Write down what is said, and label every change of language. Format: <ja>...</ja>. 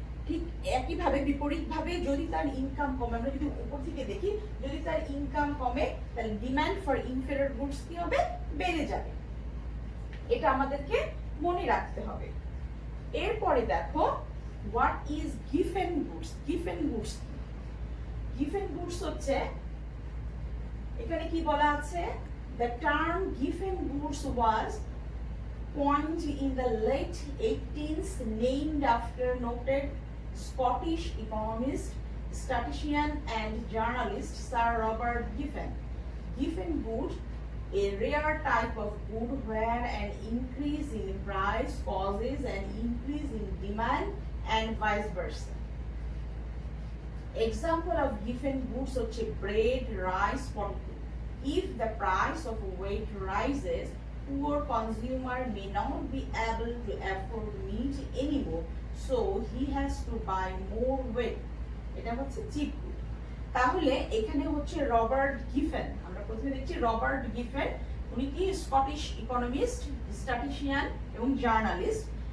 <bn>ঠিক একইভাবে বিপরীতভাবে যদি তার ইনকাম কমে, আমরা যদি উপর থেকে দেখি, যদি তার ইনকাম কমে তাহলে ডিমান্ড ফর ইনফেরিয়র গুডস কি হবে? বেড়ে যাবে। এটা আমাদেরকে মনে রাখতে হবে। এরপরে দেখো</bn> <en>What is Giffen goods.</en> <bn>Giffen goods, Giffen goods হচ্ছে, এখানে কি বলা আছে?</bn> <en>The term given goods was coined in the late 18th, named after noted Scottish economist, statistician and journalist Sir Robert Giffen. Giffen good, a rare type of good where an increase in price causes an increase in demand and vice versa. Example of Giffen goods such as bread, rice, potato. If the price of wheat rises, poor consumer may not be able to afford meat anymore, so he has to buy more wheat.</en> <bn>এটা হচ্ছে chip good. তাহলে এখানে হচ্ছে Robert Giffen, আমরা প্রথমে দেখছি Robert Giffen, উনি কি স্কটিশ ইকোনমিস্ট, স্ট্যাটিস্টিশিয়ান এবং জার্নালিস্ট।</bn>